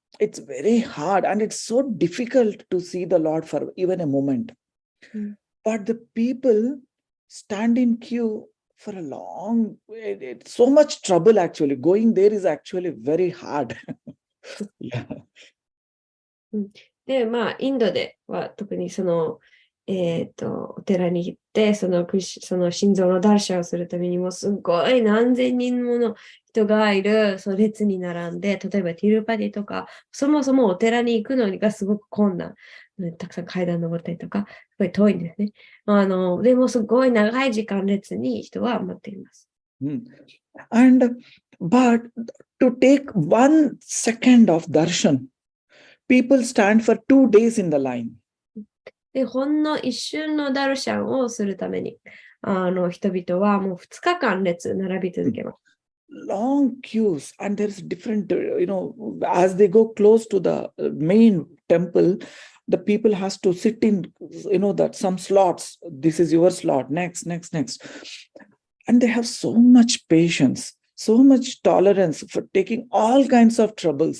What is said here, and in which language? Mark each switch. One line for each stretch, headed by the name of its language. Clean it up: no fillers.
English: It's very hard and it's so difficult to see the Lord for even a moment. But the people stand in queue for a long, it's so much trouble actually. Going there is actually very hard. Yeah.
Japanese: で、インドでは特にお寺に行って、その心臓のダルシャをするためにも、すごい何千人もの人がいる、その列に並んで、例えばティルパディとか、そもそもお寺に行くのがすごく困難。たくさん階段登ったりとか、すごい遠いんですね。でもすごい長い時間列に人は待っています。
English: But to take 1 second of darshan, people stand for 2 days in the line.
Japanese: で、ほんの一瞬のダルシャンをするために、人々はもう2日間並び続けます。
English: Long queues, and there's different, as they go close to the main temple, the people has to sit in, that some slots. This is your slot. Next. And they have so much patience, so much tolerance for taking all kinds of troubles.